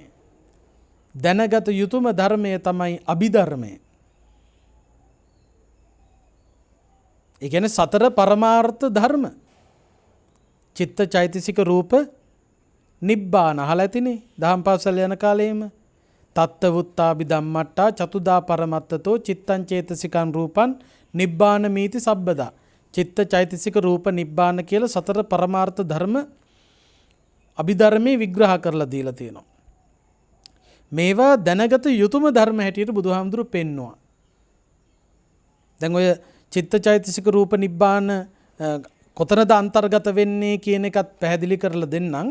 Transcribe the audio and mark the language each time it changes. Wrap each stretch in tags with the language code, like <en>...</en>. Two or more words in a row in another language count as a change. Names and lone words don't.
<si>දැනගත යුතුම ධර්මය තමයි අභිධර්මය. ඒ කියන්නේ සතර පරමාර්ථ ධර්ම. චිත්ත චෛතසික රූප නිබ්බාන අහලා ඇතිනේ දහම් පාසල් යන කාලේම.</si> <pi>තත්ත වුත්තාබි ධම්මට්ටා චතුදා පරමත්තතෝ චිත්තං චේතසිකං රූපං නිබ්බාන මීති සබ්බදා.</pi> <si>චිත්ත චෛතසික රූප නිබ්බාන කියලා සතර පරමාර්ථ ධර්ම අභිධර්මයේ විග්‍රහ කරලා දීලා තියෙනවා. මේවා දැනගත යුතුම ධර්ම හැටියට බුදුහාමුදුරුවෝ පෙන්නවා. දැන් ඔය චිත්ත චෛතසික රූප නිබ්බාන කොතනද අන්තර්ගත වෙන්නේ කියන එකත් පැහැදිලි කරලා දෙන්නම්.</si>